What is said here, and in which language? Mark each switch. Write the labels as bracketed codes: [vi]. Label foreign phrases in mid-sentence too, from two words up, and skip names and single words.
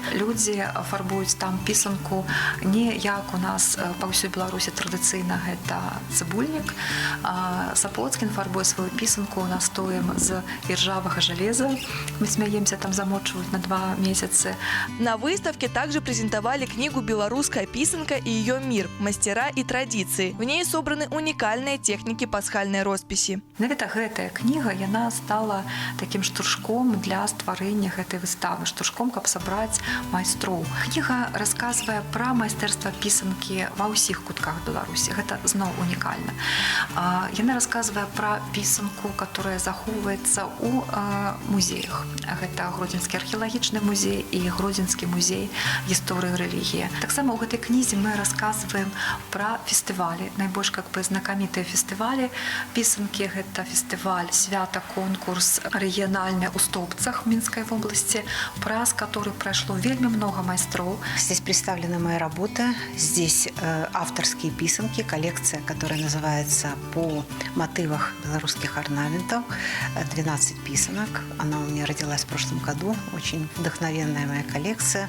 [be] Людзі фарбуюць там пісанку не як у нас па ўсёй Беларусі традыцыйна гэта цыбульнік. Сапоцкін фарбуе сваю пісанку настоем з іржавага жалеза. Мы смяемся, там замочваюць на 2 месяцы. [ru] На выставке также презентовали книгу «Белорусская писанка и ее мир. Мастера и традиции». В ней собраны уникальные техники пасхальной росписи. [be] Навіта гэтая кніга, яна стала таким штуршком для стварэння гэтай выставы, штуршком, каб сабраць майстроў. Кніга расказвае пра майстэрства пісанкі ва ўсіх кутках Беларусі. Гэта зноў унікальна. Яна расказвае пра пісанку, которая захоўваецца ў музеях. Гэта Гродзенскі археалагічны музей і Гродзенскі музей гісторыі рэлігіі. Таксама ў гэтай кнізе мы расказваем пра фестывалі. Найбольш знакамітыя фестывалі пісанкі — гэта фестываль свята-конкурс рэгіянальны ў Столбцах Мінскай вобласці, праз [ru] который прошло [be] вельмі много майстроў. [ru] Здесь представлены мои работы. Здесь авторские писанки, коллекция, которая называется «По мотивах белорусских орнаментов». 12 писанок. Она у меня родилась в прошлом году. Очень вдохновенная моя коллекция.